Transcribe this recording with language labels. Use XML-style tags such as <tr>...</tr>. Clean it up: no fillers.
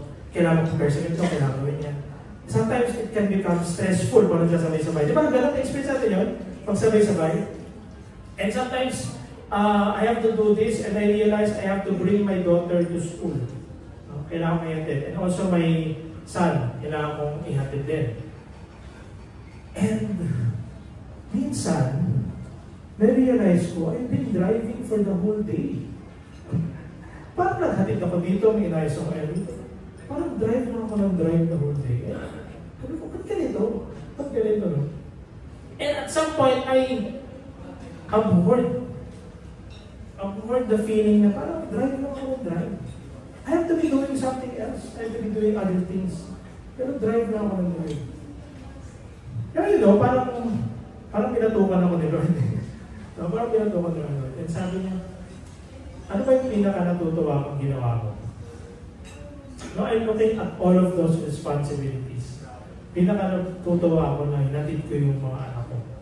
<tl>Kailangan prepare sa ito, kailangan gawin yan.</tl> <en>Sometimes, it can become stressful</en> <tl>kung nagsasabay-sabay. Di ba? Ganun experience natin yun? Pag sabay-sabay.</tl> <en>And sometimes, I have to do this and I realize I have to bring my daughter to school.</en> <tl>Kailangan ko ihatid.</tl> <en>And also my son,</en> <tl>kailangan kong ihatid din.</tl> <en>And</en> <tl>minsan, na-realize ko,</tl> <en>I've been driving for the whole day.</en> <tl>Parang naghatid ako dito, may inayos ako dito. Parang drive na ako ng drive</tl> <en>the whole day.</en> <tl>Sabi ko, ba't ganito? Ba't ganito, no?</tl> <en>And at some point, I abhorred the feeling</en> <tl>na parang drive lang ako, drive.</tl> <en>I have to be doing something else. I have to be doing other things.</en> <tl>Pero drive lang ako ng drive. Kaya you know, parang pinatukan ako ni Lord. No, parang pinatukan ni Lord. And sabi niya, ano ba yung pinaka-natutuwa kong ginawa ko?</tl> <en>No, I'm looking at all of those responsibilities.</en> <tl>Pinaka-natutuwa ako na hinatid ko yung mga anak ko.</tl>